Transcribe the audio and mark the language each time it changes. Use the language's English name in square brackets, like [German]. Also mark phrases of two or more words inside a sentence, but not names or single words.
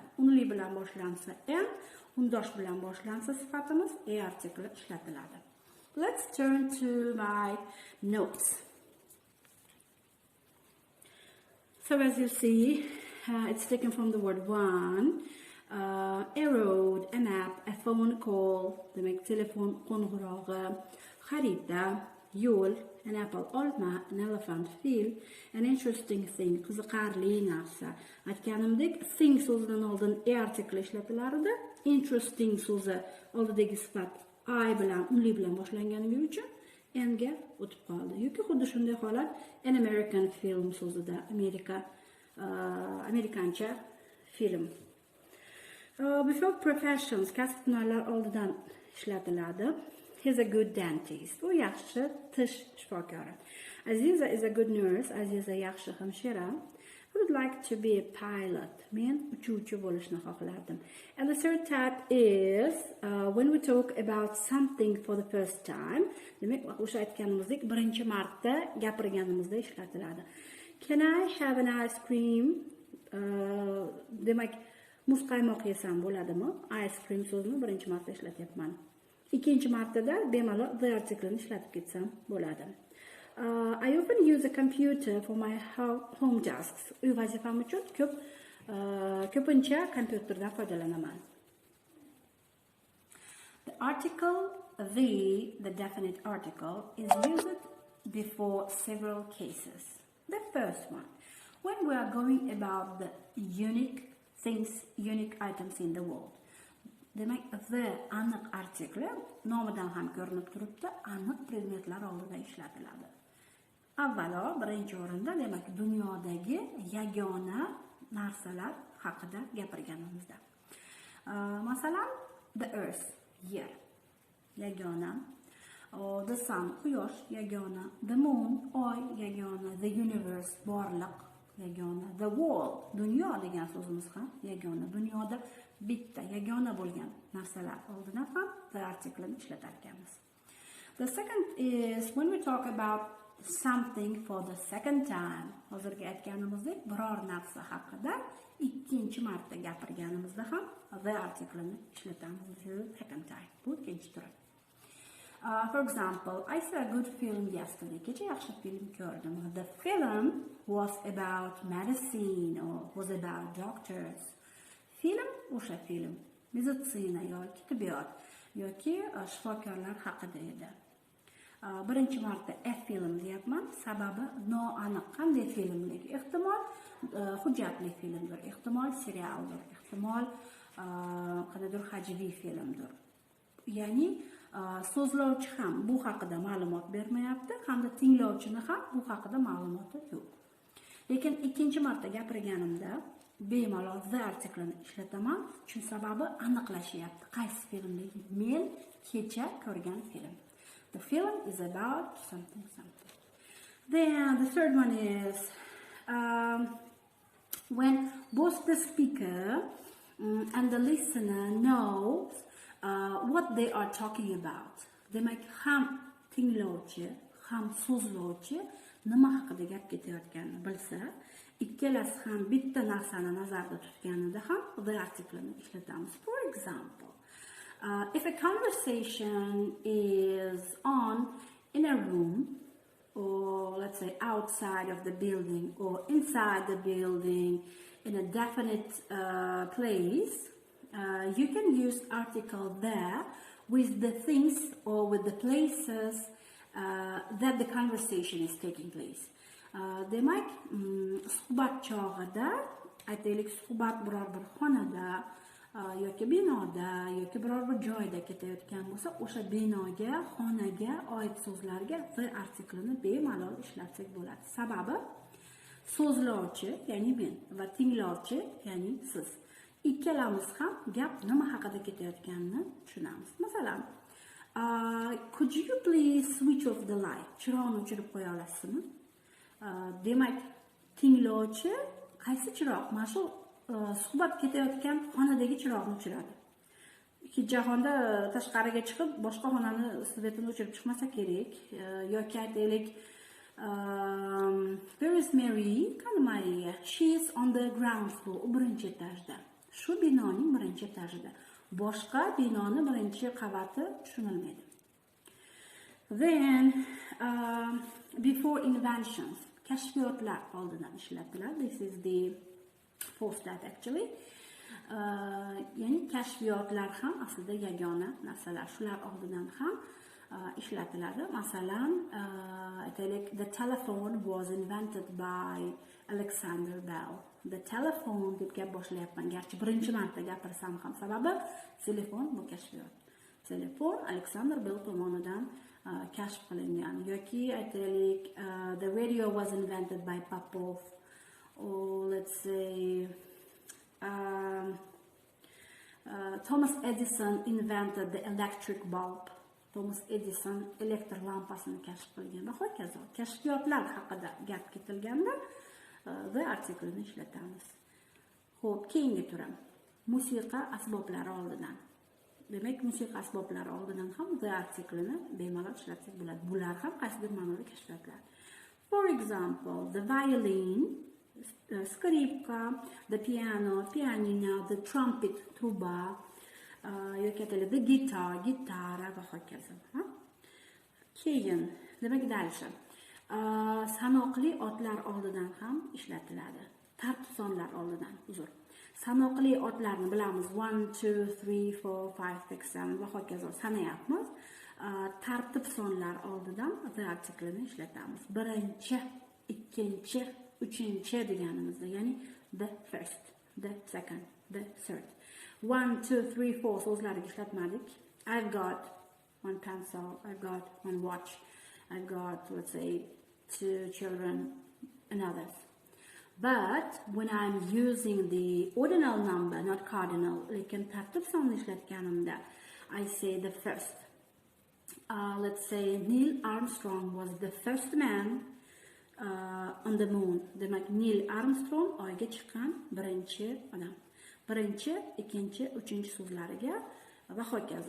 [Uzbek] Unli bilan boshlansa n, undosh bilan boshlansa sifatimiz a artikli ishlatiladi. [English] Let's turn to my notes. So as you see, it's taken from the word one. A road, a map, a phone call, [Uzbek] demek telefon qo'ng'irog'i, xarita, yo'l, [English] an apple, [Uzbek] olma, [English] an elephant, fil, an interesting thing, [Uzbek] qiziqarli narsa. Aytganimdek, thing so'zidan oldin a artikli ishlatilardi. Interesting so'zi oldidagi sifat I bilan, unli bilan boshlangani uchun n ga o'tib qoldi. Yoki xuddi shunday holat [English] an American film [Uzbek] so'zida, Amerikancha film. [English] Before professions, [Uzbek] kasb hunarlar oldidan ishlatiladi. [English] He's a good dentist. [Uzbek] U yaxshi tish shifokori. [English] Aziza is a good nurse. [Uzbek] Aziza yaxshi hamshira. [English] I would like to be a pilot. [Uzbek] Men uchuvchi bo'lishni xohlardim. [English] And the third type is when we talk about something for the first time. [Uzbek] Demak, o'sha aytganimizdek, birinchi marta gapirganimizda ishlatiladi. Can I have an ice cream? Demak, muz qaymoq yesam bo'ladimi? [English] Ice cream [Uzbek] so'zini birinchi marta ishlatyapman. Ikkinchi martada bemalol the artiklini ishlatib ketsam bo'ladi. [English] I often use a computer for my home tasks. [Uzbek] Uy vazifam uchun ko'pincha kompyuterdan foydalanaman. [English] The article the definite article is used before several cases. The first one, when we are going about the unique things, unique items in the world. [Uzbek] Demak, the aniq artikli nomidan ham ko'rinib turibdi, aniq predmetlar oldida ishlatiladi. Avvalo, birinchi o'rinda, demak, dunyodagi yagona narsalar haqida gapirganimizda. Masalan, [English] the earth, [Uzbek] yer, yagona. [English] The sun, [Uzbek] quyosh, yagona. [English] The moon, [Uzbek] oy, yagona. [English] The universe, [Uzbek] borliq, yagona. [English] The world, [Uzbek] dunyo degan so'zimiz ham yagona. Dunyoda bitta yagona bo'lgan narsalar oldidan ham the artiklini ishlatar ekanmiz. [English] The second is when we talk about something for the second time. [Uzbek] Hozirgi aytganimizdek, biror narsa haqida ikkinchi marta gapirganimizda ham the artiklini ishlatamiz. [English] Second time. [Uzbek] Bu ikkinchi turi. [English] For example, I saw a good film yesterday. [Uzbek] Kecha yaxshi film ko'rdim. [English] The film was about medicine or was about doctors. [Uzbek] Film o'sha film meditsina yoki tibbiyot yoki shifokorlar haqida edi. Birinchi marta [English] a film [Uzbek] deyapman, sababi noaniq qanday filmlik. Ehtimol hujjatli filmdir, ehtimol serialdir, ehtimol qanaqadir hajviy filmdir. Ya'ni so'zlovchi ham bu haqida ma'lumot bermayapti, hamda tinglovchini ham bu haqida ma'lumoti yo'q. Lekin ikkinchi marta gapirganimda bemalol the artiklini ishlataman, chunki sababi aniqlashyapti qaysi filmligi. Men kecha ko'rgan film. [English] The film is about something. Then the third one is when both the speaker and the listener knows what they are talking about. [Uzbek] Demak, ham tinglovchi, ham so'zlovchi nima haqida gap ketayotganini bilsa, ikkalasi ham bitta narsani nazarda tutganida ham the artiklini ishlatamiz. [English] For example, if a conversation is on in a room, or let's say outside of the building, or inside the building, in a definite place, you can use article there with the things or with the places that the conversation is taking place. [Uzbek] Demak, suhbat chog'ida, aytaylik, suhbat biror bir xonada yoki binoda yoki biror bir joyda ketayotgan bo'lsa, o'sha binoga, xonaga oid so'zlarga the artiklini bemalol ishlatsak bo'ladi. Sababi so'zlovchi, ya'ni men va tinglovchi, ya'ni siz. Ikkalamiz ham gap nima haqida ketayotganini tushunamiz. Masalan, [English] could you please switch off the light? [Uzbek] Chiroqni o'chirib qo'ya olasizmi? Demak, tinglovchi qaysi chiroq? Mana shu suhbat ketayotgan xonadagi chiroqni o'chiradi. Jahonda tashqariga chiqib, boshqa xonani svetini o'chirib chiqmasa kerak, yoki aytaylik, [English] where is Mary? [Uzbek] Qani Mariya? [English] She is on the ground floor, [Uzbek] birinchi etajda. Shu binoning birinchi etajida. Boshqa binoni birinchi qavati tushunilmaydi. [English] Then, before inventions, [Uzbek] kashfiyotlar oldidan ishlatiladi. [English] This is the post that actually. [Uzbek] Ya'ni kashfiyotlar ham aslida yagona narsalar. Shular oldidan ham ishlatiladi. Masalan, aytaylik, [English] the telephone was invented by Alexander Bell. The telephone [Uzbek] deb gap boshlayapman. Garchi birinchi marta gapirsam ham, sababi telefon bu kashfiyot. Telefon Alexander Bell tomonidan kashf qilingan. Yoki aytaylik, [English] the radio was invented by Popov. Or let's say Thomas Edison invented the electric bulb. [Uzbek] Thomas Edison elektr lampasini kashf qilgan va hokazo. Kashfiyotlar haqida gap ketilganda the artiklni ishlatamiz. Xo'p, keyingi turim. Musiqa asboblari oldidan. Demak, musiqa asboblari oldidan ham the artiklni bemalol ishlatsak bo'ladi. Bular ham qaysidir ma'noda kashfiyotlar. [English] For example, the violin, skripka, the piano, pianino, the trumpet, [Uzbek] truba, yoki aytaylik, [English] the guitar, [Uzbek] gitara va hokazo. Keyin, demak, dalsha. Sanoqli otlar oldidan ham ishlatiladi. Tartib sonlar oldidan, uzr. Sanoqli otlarni bilamiz. 1, 2, 3, 4, 5, 6, 7 va hokazo sanayapmiz. Tartib sonlar oldidan the artiklni ishlatamiz. Birinchi, ikkinchi, uchinchi deganimizda, ya'ni [English] the first, the second, the third. [Uzbek] 1, 2, 3, 4 so'zlariga ishlatmadik. [English] I've got one pencil, I've got one watch, I've got, let's say, 2 children and others. But when I'm using the ordinal number, not cardinal, [Uzbek] lekin tartib sonni ishlatganimda, [English] I say the first. Let's say Neil Armstrong was the first man on the moon. [Uzbek] Demak, Neil Armstrong oyga chiqqan birinchi odam. Birinchi, ikkinchi, uchinchi so'zlariga va hokazo.